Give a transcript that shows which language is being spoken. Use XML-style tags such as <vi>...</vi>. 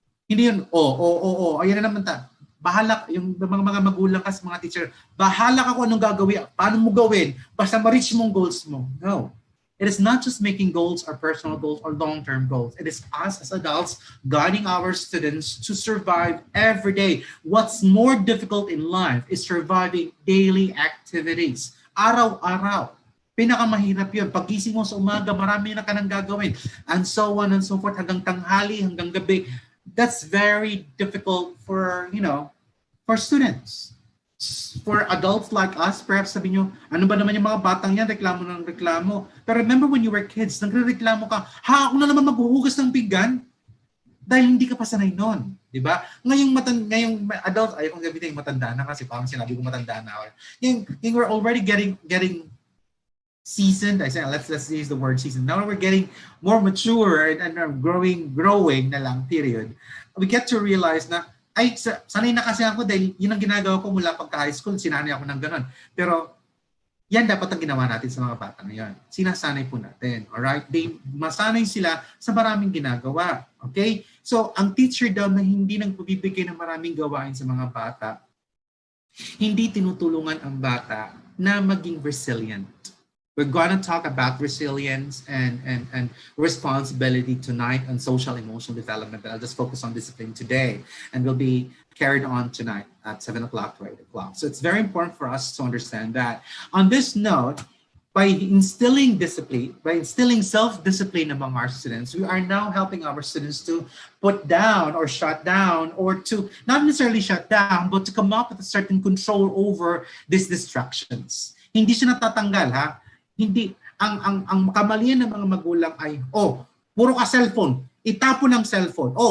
<tl>Hindi yun, ayan na naman bahala, yung mga magulang kasi mga teacher, bahala ka kung anong gagawin, paano mo gawin, basta ma-reach mong goals mo. No.</tl> <en>It is not just making goals or personal goals or long-term goals. It is us as adults guiding our students to survive every day. What's more difficult in life is surviving daily activities.</en> <tl>Araw-araw. Pinakamahirap yun. Pagising mo sa umaga, marami na ka nang gagawin.</tl> <en>And so on and so forth,</en> <tl>hanggang tanghali, hanggang gabi.</tl> <en>That's very difficult for, for students. For adults like us, perhaps</en> <tl>sabi nyo, ano ba naman yung mga batang yan, reklamo ng reklamo. Pero</tl> <en>remember when you were kids,</en> <tl>nagre-reklamo ka, ako na naman maghuhugas ng pinggan? Dahil hindi ka pa sanay nun. Diba? Ngayong adults, ayokong sabihin matanda na kasi parang sinabi ko matanda na.</tl> <en>Yung we're already getting seasoned. I say, let's use the word seasoned. Now we're getting more mature and growing na lang, period. We get to realize</en> <tl>na, sanay na kasi ako dahil yun ang ginagawa ko mula pagka-high school, sinanay ako ng ganon. Pero yan dapat ang ginawa natin sa mga bata ngayon. Sinasanay po natin. Alright? Masanay sila sa maraming ginagawa. Okay? So, ang teacher daw na hindi nang pabibigay ng maraming gawain sa mga bata, hindi tinutulungan ang bata na maging resilient.</tl> <en>We're going to talk about resilience and responsibility tonight on social emotional development. But I'll just focus on discipline today. And we'll be carried on tonight at 7 o'clock to 8 o'clock. So it's very important for us to understand that. On this note, by instilling discipline, by instilling self-discipline among our students, we are now helping our students to put down or shut down, or to not necessarily shut down, but to come up with a certain control over these distractions.</en> <tl>Hindi siya natatanggal, ha? Hindi. Ang kamalian ng mga magulang ay, puro ka cellphone, itapon ng cellphone.</tl>